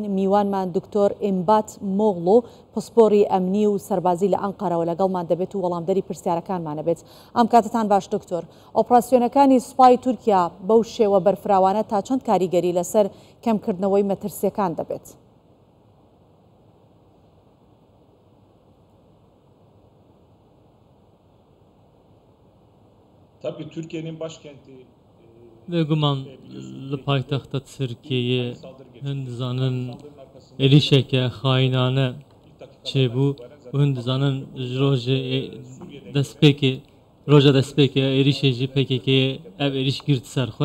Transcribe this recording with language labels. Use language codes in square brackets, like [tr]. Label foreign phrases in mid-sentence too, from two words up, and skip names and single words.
[ckb] میوانمان دکتۆر ئیمبات مۆغڵۆ پسپۆری ئەمنی و سەربازی لە ئەنقەرەوە لەگەڵمان دەبێت و وەڵامدەری پرسیارەکانمانە بێت. ئەم کاتتان باش دکتۆر. ئۆپراسیۆنەکانی سوپای تورکیا بەو شێوە بەرفراوانە تا چەند کاریگەری لەسەر کەمکردنەوەی مەترسیەکان دەبێت؟ [tr] Tabii Türkiye'nin başkenti [ku] Beguman li paytexta Tirkiyeyê hin dizanin êrişeke xaînane çêbû û hin dizanin ji rojê destpêkê roja destpêkê êrişê jî PKK'yê ev êriş girt ser xwe.